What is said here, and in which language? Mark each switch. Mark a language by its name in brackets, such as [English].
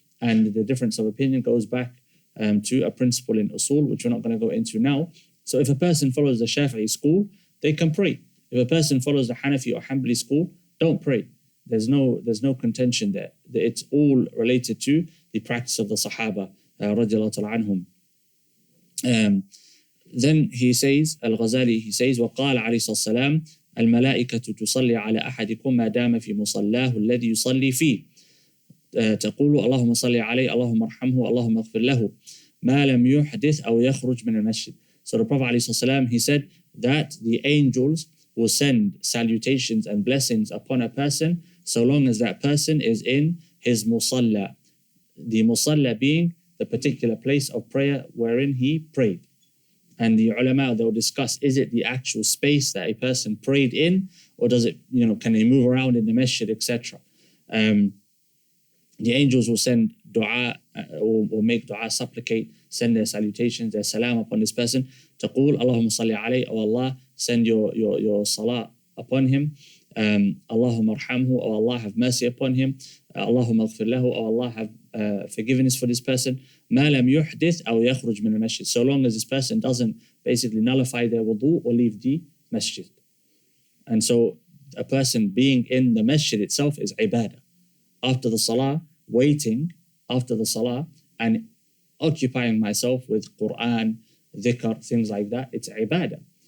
[English] And the difference of opinion goes back to a principle in usul, which we're not going to go into now. So if a person follows the Shafi'i school, they can pray. If a person follows the Hanafi or Hanbali school, don't pray. There's no contention there. It's all related to the practice of the Sahaba, [Arabic] radiallahu ta'ala anhum. [English] Then he says, al-Ghazali, he says, [Arabic] وقال عليه الصلاة والسلام الملائكة تصلي على أحدكم ما دام في مصلاه الذي يصلي فيه. تقول اللهم صل عليه اللهم ارحمه اللهم اغفر له ما لم يحدث أو يخرج من المسجد. [English] So the Prophet [Arabic] عليه الصلاة والسلام, [English] he said that the angels will send salutations and blessings upon a person so long as that person is in his musalla. The musalla being the particular place of prayer wherein he prayed. And the ulama, they'll discuss, is it the actual space that a person prayed in, or does it, can they move around in the masjid, etc. The angels will send dua or make dua, supplicate, send their salutations, their salam upon this person. [Arabic] Taqul, Allahumma salli alayhi, [English] O Allah, send your salah upon him. [Arabic] Allahumma arhamhu, [English] O Allah, have mercy upon him. [Arabic] Allahumma aghfir lahu, [English] O Allah, have forgiveness for this person. [Arabic] ما لم يحدث أو يخرج من المسجد. [English] So long as this person doesn't basically nullify their wudu or leave the masjid. And so a person being in the masjid itself is ibadah. After the salah, waiting after the salah and occupying myself with Quran, dhikr, things like that, it's ibadah.